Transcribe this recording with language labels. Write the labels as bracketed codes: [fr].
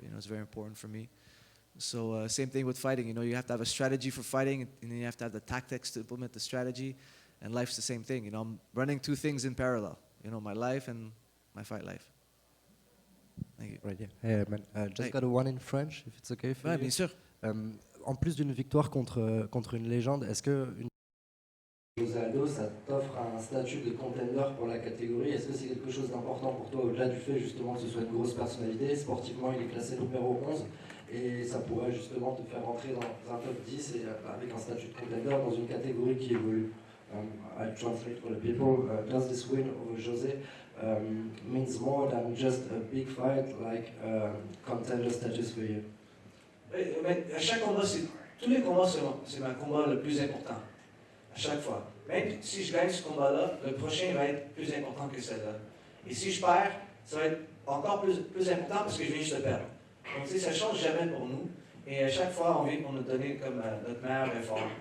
[en] You know, it's very important for me. So same thing with fighting. You know, you have to have a strategy for fighting, and then you have to have the tactics to implement the strategy. And life's the same thing. You know, I'm running two things in parallel. You know, my life and my fight life. Thank you. Right, yeah. Hey, man, just Hey. got a one in French, if it's okay for [fr] Ouais, [en] you. [fr] bien sûr. En plus d'une victoire contre une légende, est-ce que Jose Aldo, ça t'offre un statut de contender pour la catégorie? Est-ce que c'est quelque chose d'important pour toi, au-delà du fait justement que ce soit une grosse personnalité? Sportivement, il est classé numéro 11 et ça pourrait justement te faire rentrer dans un top 10 et avec un statut de contender dans une catégorie qui évolue. [en] I translate for the people. Does this win over Jose means more than just a big fight, like contender status for you? [fr] Mais à chaque combat, tous les combats, c'est ma combat le plus important. À chaque fois. Même si je gagne ce combat-là, le prochain va être plus important que celui-là. Et si je perds, ça va être encore plus important parce que je viens juste de perdre. Donc, tu sais, ça ne change jamais pour nous. Et à chaque fois, on vient pour nous donner comme notre meilleur effort.